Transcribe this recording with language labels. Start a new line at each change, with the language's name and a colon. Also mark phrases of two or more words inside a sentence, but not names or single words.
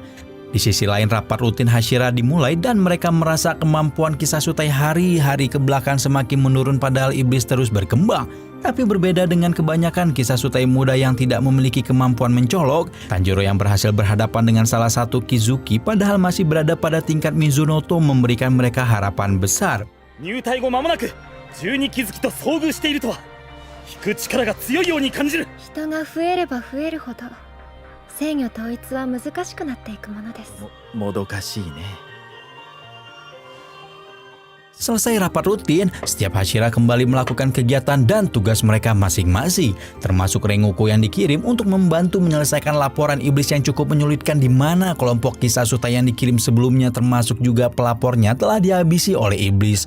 Indonesian: Di sisi lain, rapat rutin Hashira dimulai dan mereka merasa kemampuan Kisasutai hari-hari ke belakang semakin menurun padahal iblis terus berkembang. Tapi berbeda dengan kebanyakan Kisasutai muda yang tidak memiliki kemampuan mencolok, Tanjiro yang berhasil berhadapan dengan salah satu Kizuki padahal masih berada pada tingkat Mizunoto memberikan mereka harapan besar.
Japanese: 入隊後間もなく12気づきと遭遇しているとは、引く力が強いように感じる。人が増えれば増えるほど制御統一は難しくなっていくものです。もどかしいね。
Indonesian: Selesai rapat rutin, setiap Hashira kembali melakukan kegiatan dan tugas mereka masing-masing, termasuk Rengoku yang dikirim untuk membantu menyelesaikan laporan iblis yang cukup menyulitkan, di mana kelompok Kisasutai yang dikirim sebelumnya termasuk juga pelapornya telah dihabisi oleh iblis.